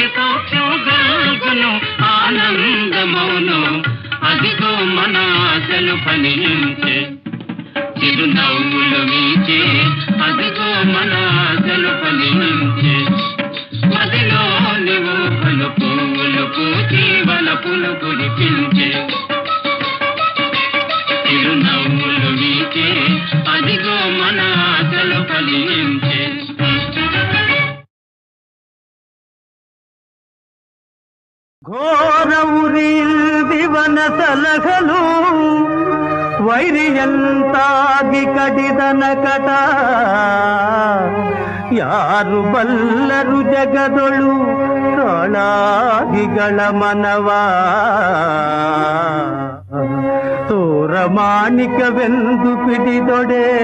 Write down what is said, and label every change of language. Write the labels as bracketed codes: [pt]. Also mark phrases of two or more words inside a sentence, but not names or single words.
[te] సౌఖ్యం గల్గును ఆనందమౌను అదిగో మన ఆశలు ఫలించే చిరునవ్వులు మీచే అదిగో మన ఆశలు ఫలించే మదిలోని ఊహలు పువ్వులు పూచి వలపులు కురిపించే చిరునవ్వులు మీచే అదిగో మన ఆశలు ఫలించే [kn] ಘೋರವುರಿಲ್ದಿವನ ಸಲಹಲು ವೈರಿಯಂತಾಗಿ ಕಡಿದನ ಕಟ ಯಾರು ಬಲ್ಲರು ಜಗದೊಳು ಕಾಳಾಗಿಗಳ ಮನವ ತೋರ ಮಾಣಿಕವೆಂದು ಪಿಡಿದೊಡೆ